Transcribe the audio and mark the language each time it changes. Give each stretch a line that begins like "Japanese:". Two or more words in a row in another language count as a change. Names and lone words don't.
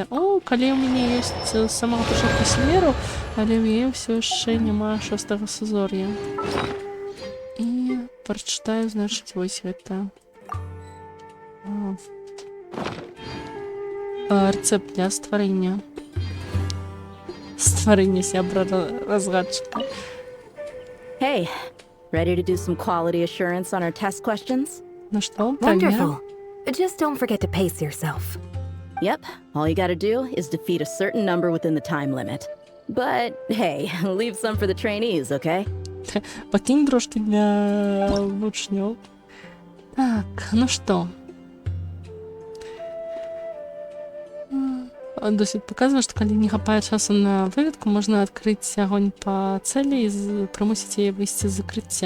Belarusian: О, калі ў мяне ёсць самага пачатку Селеру, але ў яе ўсё яшчэ няма 6-го сузор'я. І прачытаю, значыць, вось гэта. Рэцэпт для стварэння. Стварэння сябра-разгадчыка.
English: Hey, ready to do some quality assurance on our test questions?
Belarusian: Ну што,
English: Wonderful. Just don't forget to pace yourself. Yep, all you gotta do is defeat a certain number within the time limit. But hey, leave some for the trainees, okay?
Belarusian: Пакінь трошки для вучнёў. Так, ну што? Досвід паказвае, што калі не хапае часу на выведку, можна адкрыць агонь па цэлі і прымусіць яе выйсці з закрыцця.